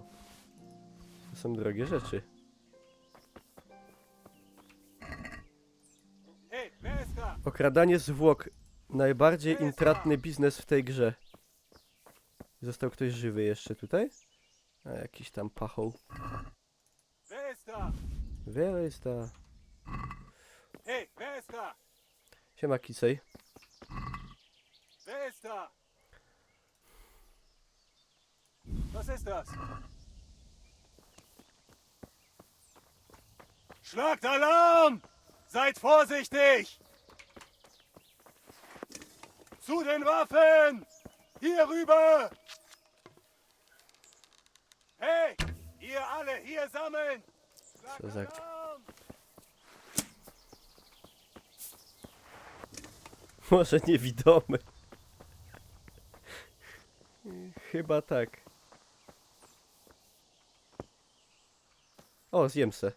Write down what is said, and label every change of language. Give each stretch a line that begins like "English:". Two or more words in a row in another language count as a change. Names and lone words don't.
Polish: To są drogie rzeczy. Okradanie zwłok. Najbardziej intratny biznes w tej grze. Został ktoś żywy jeszcze tutaj? A jakiś tam pachoł.
German: Wer ist da? Hey, wer ist da?
Polish: Siema, Kisej.
German: Wer ist da? Was ist das? Schlagt Alarm! Seid vorsichtig! Zu den Waffen! Hier rüber! Hey, ihr alle hier sammeln!
Polish: Co za... Może niewidomy. Chyba tak. O, zjem se.